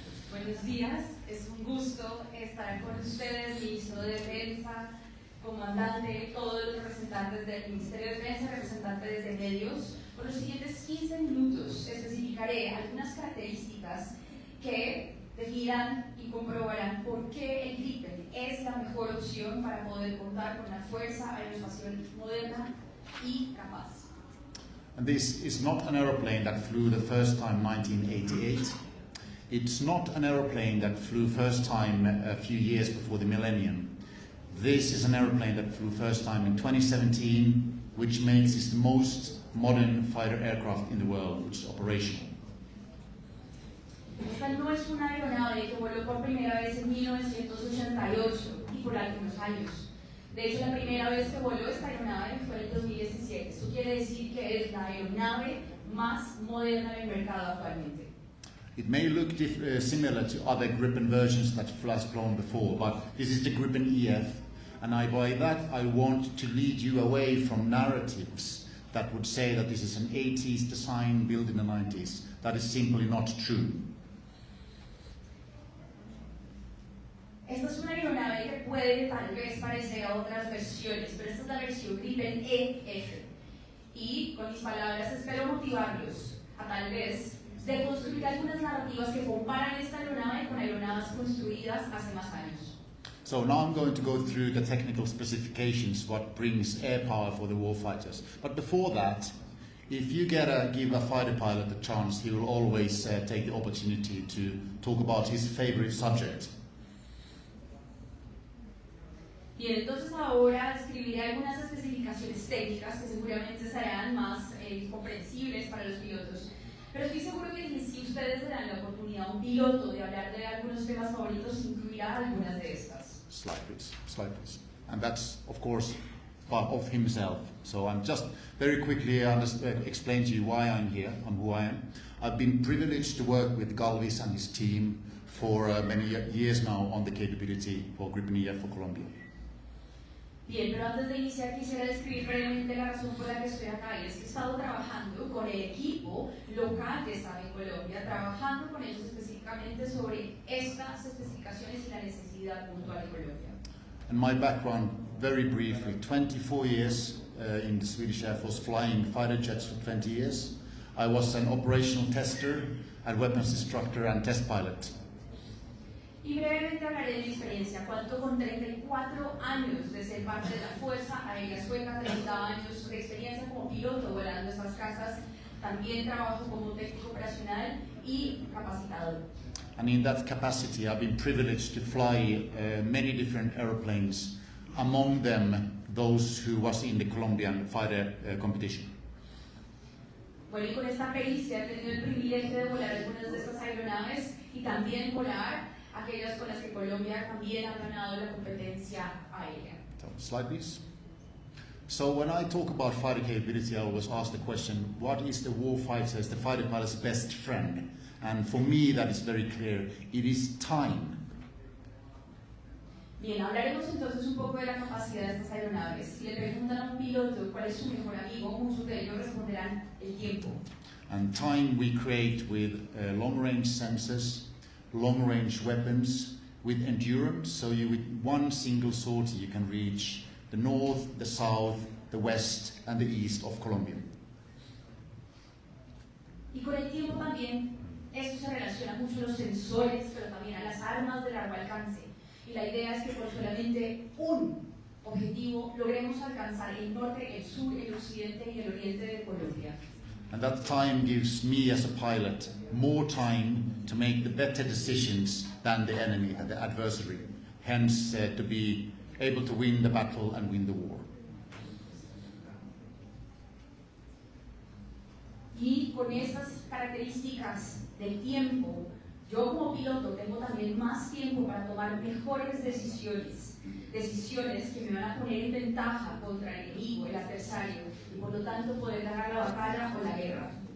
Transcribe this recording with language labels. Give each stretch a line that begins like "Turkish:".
Spanish: Buenos días, es un gusto estar con ustedes, Ministro de Defensa, Comandante, todos los representantes del Ministerio de Defensa, representantes de medios. Por los siguientes 15 minutos especificaré algunas características que definirán y comprobarán por qué el Gripen es la mejor opción para poder contar con una fuerza aeroespacial moderna y capaz.
English: And this is not an aeroplane that flew the first time 1988. It's not an aeroplane that flew first time a few years before the millennium. This is an aeroplane that flew first time in 2017, which makes it the most modern fighter aircraft in the world, which is operational.
Spanish: Esta no es una aeronave que voló por primera vez en 1988 y por algunos años. De hecho, la primera vez que voló esta aeronave fue en el 2017. Esto quiere decir que es la aeronave más moderna del mercado actualmente.
English: It may look similar to other Gripen versions that has flown before, but this is the Gripen EF, and by that I want to lead you away from narratives that would say that this is an 80s design built in the 90s. That is simply not true.
Spanish: Esta es una aeronave que puede tal vez parecer a otras versiones, pero esta es la versión Gripen EF. Y con mis palabras espero motivarlos a tal vez de construir algunas narrativas que comparan esta aeronave con aeronaves construidas hace más años.
English: So now I'm going to go through the technical specifications, what brings air power for the warfighters. But before that, if you give a fighter pilot a chance, he will always take the opportunity to talk about his favorite subject.
Spanish: Bien, entonces ahora describiré algunas especificaciones técnicas que seguramente serán más comprensibles para los pilotos. Pero estoy seguro que si ustedes le dan la oportunidad a un piloto de hablar de algunos temas favoritos, incluirá algunas de estas.
English: Slide, please. Slide, please. And that's, of course, part of himself. So I'm just very quickly explain to you why I'm here and who I am. I've been privileged to work with Galvis and his team for many years now on the capability for Gripen EF for Colombia.
Spanish: Bien, pero antes de iniciar quisiera describir brevemente la razón por la que estoy acá, y es que he estado trabajando con el equipo local que estaba en Colombia, trabajando con ellos específicamente sobre estas especificaciones y la necesidad puntual de Colombia.
English: And my background, very briefly, 24 years in the Swedish Air Force, flying fighter jets for 20 years. I was an operational tester and weapons instructor and test pilot.
Spanish: Y brevemente hablaré de mi experiencia. Cuento con 34 años de ser parte de la Fuerza Aérea Sueca, 30 años de experiencia como piloto volando estas casas. También trabajo como técnico operacional y capacitador.
English: And in that capacity, I've been privileged to fly many different airplanes, among them those who was in the Colombian fighter competition.
Spanish: Bueno, y con esta pericia he tenido el privilegio de volar algunas de estas aeronaves y también volar aquellas con las que Colombia también ha ganado la competencia aérea.
English: Slide, please. So when I talk about fighter capability, I always ask the question, what is the warfighter's, the fighter pilot's best friend? And for me, that is very clear. It is time.
Spanish: Bien, hablaremos entonces un poco de la capacidad de estas aeronaves. Si le preguntan a un piloto cuál es su mejor amigo, muchos de ellos responderán el tiempo.
English: And time we create with long-range sensors, long-range weapons, with endurance. So you, with one single sortie, you can reach the north, the south, the west, and the east of Colombia.
Spanish: Y con el tiempo también, esto se relaciona mucho a los sensores, pero también a las armas de largo alcance. Y la idea es que por solamente un objetivo logremos alcanzar el norte, el sur, el occidente y el oriente de Colombia.
English: And that time gives me as a pilot more time to make the better decisions than the enemy, the adversary. Hence, to be able to win the battle and win the war.
Spanish: Y con estas características del tiempo, yo como piloto tengo también más tiempo para tomar mejores decisiones, decisiones que me van a poner en ventaja contra el enemigo, el adversario, y por lo tanto poder ganar la batalla o la guerra.